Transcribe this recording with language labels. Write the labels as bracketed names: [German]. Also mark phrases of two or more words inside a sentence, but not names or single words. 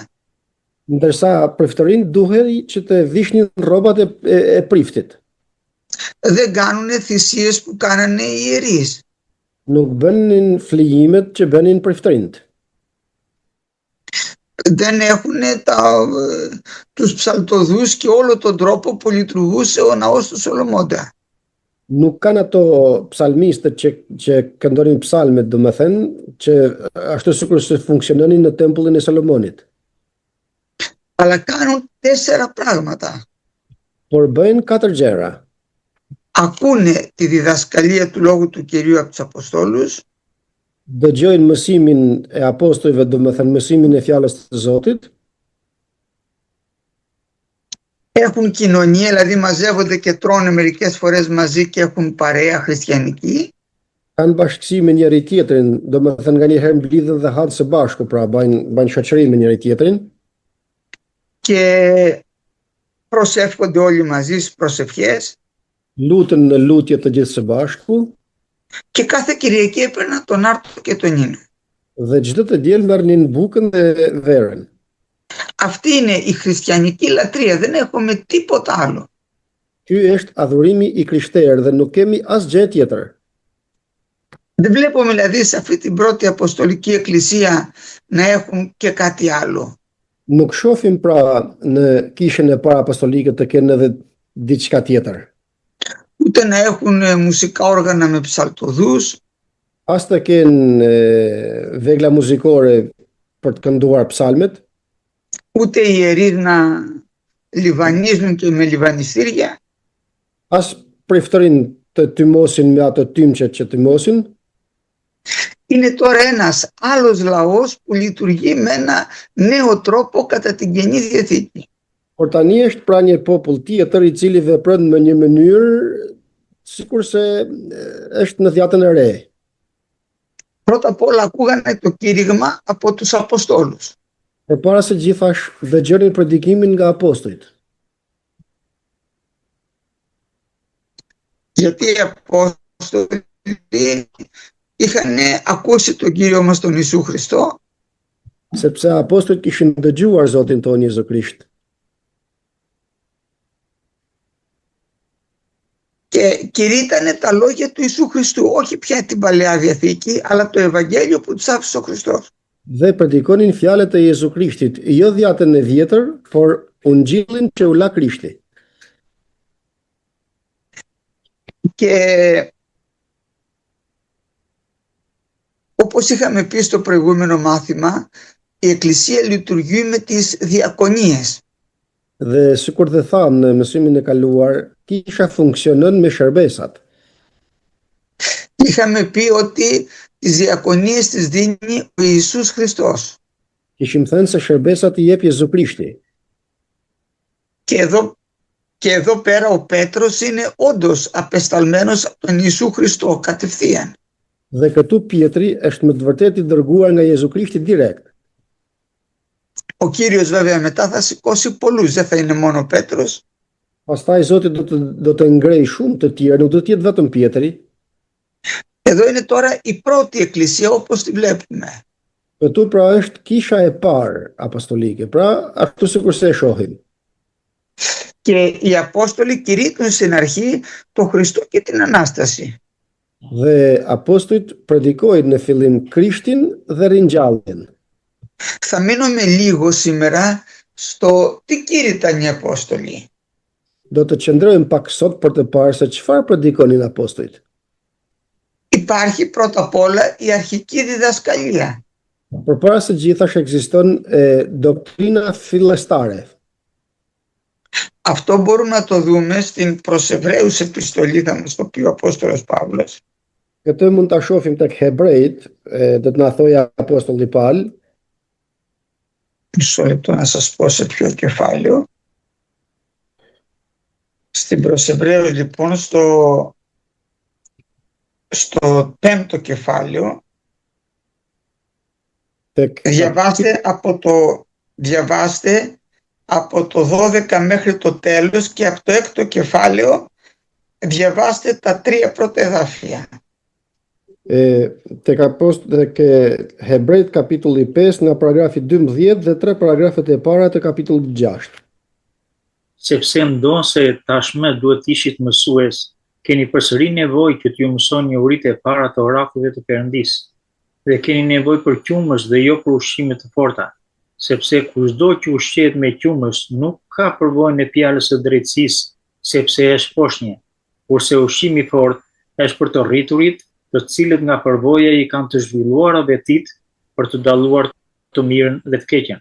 [Albanian] Ndërsa priftërinë duhej që të vishnin rrobat e priftit. [Greek] Δεν κάνουν θυσίες που κάνανε οι ιερείς. [Albanian] Nuk bënin flijimet që bënin priftërinët. [Greek] Δεν έχουν τους ψαλτοδούς και όλο τον τρόπο που λειτουργούσε ο ναός του Σολομώντα. [Albanian] Nuk kanë ato psalmistët që këndonin psalmet, domethënë, që ashtu sikur se funksiononin në tempullin e Salomonit. [Greek] Αλλά κάνουν 4 πράγματα. [Albanian] Por bëjnë 4 gjëra. [Greek] Ακούνε τη διδασκαλία του Λόγου του Κυρίου από τους Αποστόλους. [Albanian] Dëgjojnë mësimin e apostujve, domethënë mësimin e fjalës të Zotit. [Greek] Έχουν κοινωνία, δηλαδή μαζεύονται και τρώνε μερικές φορές μαζί και έχουν παρέα χριστιανική. [Albanian] Kanë bashkësi me njëri tjetrin, domethënë nganjëherë mblidhen dhe hanë së bashku, pra bajnë shoqëri me njëri tjetrin. [Greek] Και προσεύχονται όλοι μαζί στις προσευχές. [Albanian] Lutën në lutje të gjithë së bashku. [Greek] Και κάθε Κυριακή έπαιρναν τον άρτο και τον ίνο. [Albanian] Dhe çdo të diel merrnin bukën dhe verën. [Greek] Αυτή είναι η χριστιανική λατρεία, δεν έχουμε τίποτα άλλο. [Albanian] Ky është adhurimi i krishterë dhe nuk kemi asgjë tjetër. [Greek] Δεν βλέπουμε δηλαδή σε αυτή την πρώτη αποστολική εκκλησία να έχουν και κάτι άλλο. [Albanian] Nuk shohim pra në kishën e parë apostolike të kenë edhe diçka tjetër. [Greek] Ούτε να έχουν μουσικά όργανα με ψαλτοδούς. [Albanian] As të kenë vegla muzikore për të kënduar psalmet. [Greek] Ούτε οι ιερείς να λιβανίζουν και με λιβανιστήρια. [Albanian] As priftërin të tymosin me ato tymçet që tymosin. [Greek] Είναι τώρα ένας άλλος λαός που λειτουργεί με ένα νέο τρόπο κατά την Καινή Διαθήκη. [Albanian] Por tani është pra një popull tjetër i cili vepron në një mënyrë sikurse është në Dhjatën e Re. [Greek] Πρώτα απ' όλα ακούγανε το κήρυγμα από τους Αποστόλους. [Albanian] Përpara se gjithash dëgjonin predikimin nga apostujt. [Greek] Γιατί οι Απόστολοι είχαν ακούσει τον Κύριο μας τον Ιησού Χριστό. [Albanian] Sepse apostujt kishin dëgjuar Zotin tonë Jezu Krisht. [Greek] Και κηρύττανε τα λόγια του Ιησού Χριστού, όχι πια την Παλαιά Διαθήκη, αλλά το Ευαγγέλιο που τους άφησε ο Χριστός. [Albanian] Dhe predikonin fjalët e Jezu Krishtit, jo Dhjatën e Vjetër, por Ungjillin që u la Krishti. [Greek] Και όπως είχαμε πει στο προηγούμενο μάθημα, η Εκκλησία λειτουργεί με τις διακονίες. [Albanian] Dhe sikur dhe thamë në mësimin e kaluar, kisha funksionon me shërbesat. [Greek] Είχαμε πει ότι τις διακονίες τις δίνει ο Ιησούς Χριστός. [Albanian] Kishim thënë se shërbesat i jep Jezu Krishti. [Greek] Και εδώ πέρα ο Πέτρος είναι όντως απεσταλμένος από τον Ιησού Χριστό κατευθείαν. [Albanian] Dhe këtu Pietri është me të vërtetë i dërguar nga Jezu Krishti direkt. [Greek] Ο Κύριος βέβαια μετά θα σηκώσει πολλούς, δεν θα είναι μόνο ο Πέτρος. [Albanian] Pastaj Zoti do të ngrej shumë të tjerë, nuk do të jetë vetëm Pietri. [Greek] Εδώ είναι τώρα η πρώτη εκκλησία όπως τη βλέπουμε. [Albanian] Këtu pra është kisha e parë apostolike, pra ashtu sikur se e shohim. [Greek] Και οι Απόστολοι κηρύττουν στην αρχή το Χριστό και την Ανάσταση. [Albanian] Dhe apostujt predikojnë në fillim Krishtin dhe ringjalljen. [Greek] Θα μείνουμε λίγο σήμερα στο τι κήρυταν οι Απόστολοι. [Albanian] Do të qëndrojmë pak sot për të parë se çfarë predikonin apostujt. [Greek] Υπάρχει πρώτα απ' όλα η αρχική διδασκαλία. [Albanian] Përpara së gjithash ekziston doktrina fillestare. [Greek] Αυτό μπορούμε να το δούμε στην προς Εβραίους επιστολή, θα μας το πει ο Απόστολος Παύλος. [Albanian] Këtë mund ta shohim tek Hebrejt, do të na thojë apostolli Paul. [Greek] Μισό λεπτό να σας πω σε ποιο κεφάλαιο. Στην προς Εβραίους λοιπόν στο 5ο κεφάλαιο διαβάστε από το 12 μέχρι το τέλος και από το 6ο κεφάλαιο διαβάστε τα 3 πρώτα εδάφια. [Albanian] Tek Hebrejt kapitulli 5 nga paragrafi 12 dhe 3 paragrafet e para të kapitullit 6. Sepse ndonse tashmë duhet ishit mësues, keni përsëri nevojë që t'ju mësoni uritë e para të orakujve të Perëndisë, dhe keni nevojë për qumësh dhe jo për ushqime të forta, sepse kushdo që ushqehet me qumësh nuk ka përvojën e fjalës së drejtësisë, sepse është poshtje, kurse ushqimi i fortë është për të rriturit, të cilët nga përvoja i kanë të zhvilluara vetit për të dalluar të mirën dhe të keqen.